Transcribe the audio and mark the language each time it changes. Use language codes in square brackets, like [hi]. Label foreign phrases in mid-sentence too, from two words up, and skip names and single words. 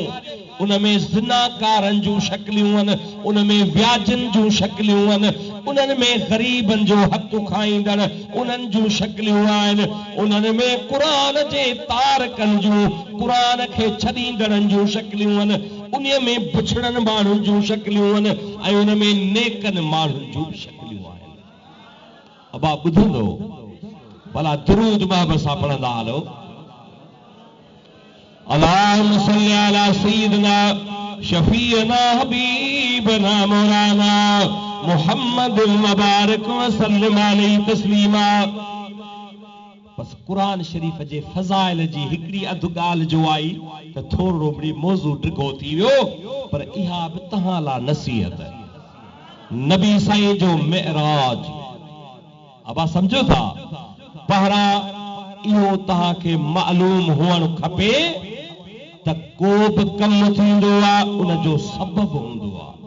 [sd] उनमें ज़िनाकारनि जूं शक्लियूं आहिनि, उनमें व्याजनि जूं शक्लियूं आहिनि, उन्हनि में ग़रीबनि जो हक़ खाईंदड़ उन्हनि जूं शक्लियूं आहिनि, उन्हनि में क़ुरान जे तारकनि जूं, क़ुरान खे छॾींदड़नि जूं शक्लियूं आहिनि, उन्हीअ में बुछड़नि माण्हुनि जूं शक्लियूं आहिनि, ऐं उनमें नेकनि माण्हुनि जूं शक्लियूं आहिनि। अबा ॿुधंदो भला दुरूद बाब सां पढ़ंदा हलो। [ar] اللهم صل على سيدنا شفيعنا حبيبنا مولانا محمد مبارك وسلم عليه تسليما. [sd] बस कुरान शरीफ जे फज़ाइल जी हिकड़ी अधु ॻाल्हि जो आई त थोरो बड़ी मौज़ू ड्रिगो थी वियो, पर इहा बि तव्हां लाइ नसीहत। नबी साईं जो मेराज, अबा सम्झो था, पहिरा इहो तव्हांखे मालूम हुअणु खपे त को बि कमु थींदो आहे उनजो सबबु हूंदो आहे।